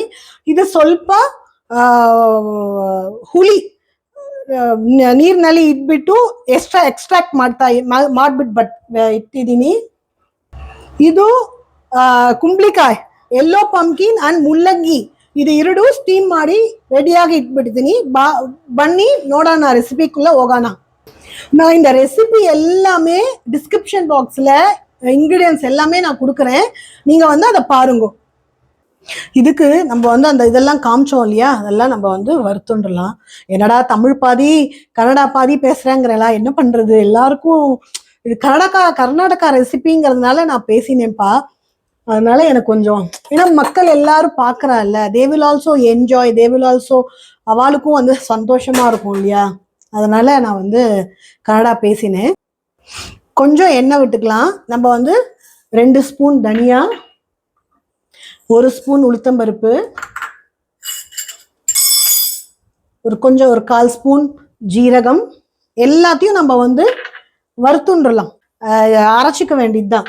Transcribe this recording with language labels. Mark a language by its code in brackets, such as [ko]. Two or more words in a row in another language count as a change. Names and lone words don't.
[kn] ಇದು ಸ್ವಲ್ಪ ಹುಳಿ ನೀರಿನಲ್ಲಿ ಇಟ್ಬಿಟ್ಟು ಎಕ್ಸ್ಟ್ರಾಕ್ಟ್ ಮಾಡ್ಬಿಟ್ಟು ಇಟ್ಟಿದ್ದೀನಿ. ಇದು ಕುಂಬಳಿಕಾಯಿ, [en] yellow pumpkin [kn] ಅಂಡ್ ಮುಲ್ಲಂಗಿ, ಇದು 2 ಸ್ಟೀಮ್ ಮಾಡಿ ರೆಡಿಯಾಗಿ ಇಟ್ಬಿಟ್ಟಿದ್ದೀನಿ. ಬನ್ನಿ ನೋಡೋಣ, ரெசிபிக்குள்ள ಹೋಗೋಣ. [ta] நான் இந்த ரெசிபி எல்லாமே [en] description box [ta] இன்கிரீடியன்ஸ் எல்லாமே நான் கொடுக்குறேன், நீங்க வந்து அதை பாருங்க. இதுக்கு நம்ம வந்து அந்த இதெல்லாம் காமிச்சோம் இல்லையா, அதெல்லாம் நம்ம வந்து வறுத்துடலாம். என்னடா தமிழ் பாதி கன்னடா பாதி பேசுறேங்கிறலாம், என்ன பண்றது, எல்லாருக்கும் இது கர்நாடகா ரெசிபிங்கிறதுனால நான் பேசினேன்ப்பா. அதனால எனக்கு கொஞ்சம், ஏன்னா மக்கள் எல்லாரும் பாக்குறாள்ல, [en] they will also enjoy, they will also, [ta] அவளுக்கும் வந்து சந்தோஷமா இருக்கும் இல்லையா, அதனால நான் வந்து கன்னடா பேசினேன். கொஞ்சம் எண்ணெய் விட்டுக்கலாம். நம்ம வந்து 2 ஸ்பூன் தனியா, 1 ஸ்பூன் உளுத்தம்பருப்பு, ஒரு 1/4 ஸ்பூன் ஜீரகம், எல்லாத்தையும் நம்ம வந்து வறுத்துன்றலாம், அரைச்சிக்க வேண்டியதுதான்.